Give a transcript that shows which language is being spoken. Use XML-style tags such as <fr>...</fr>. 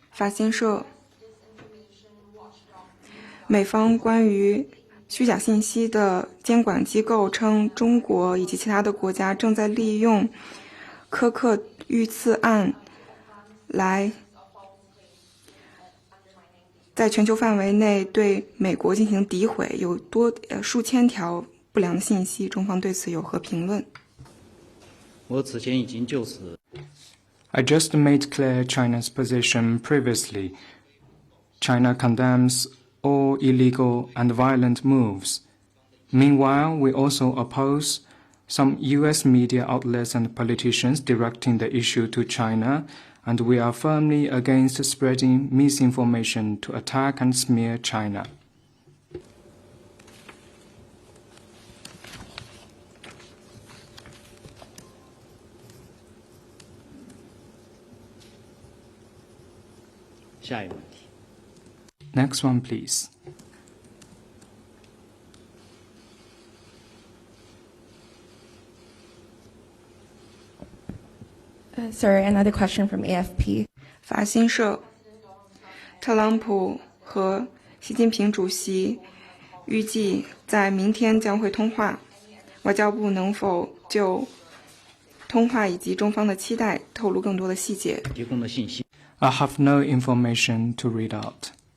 <zh>法新社，美方关于虚假信息的监管机构称，中国以及其他的国家正在利用苛刻遇刺案来在全球范围内对美国进行诋毁，有数千条不良信息，中方对此有何评论？我此前已经就此</zh> <en>I just made clear China's position previously. China condemns all illegal and violent moves. Meanwhile, we also oppose some US media outlets and politicians directing the issue to China, and we are firmly against spreading misinformation to attack and smear China. Next one, please. Sorry, another question from AFP.</en> <zh>法新社，特朗普和习近平主席预计在明天将会通话，外交部能否就通话以及中方的期待透露更多的细节？提供的信息。</zh> <en>I have no information to read out.</en>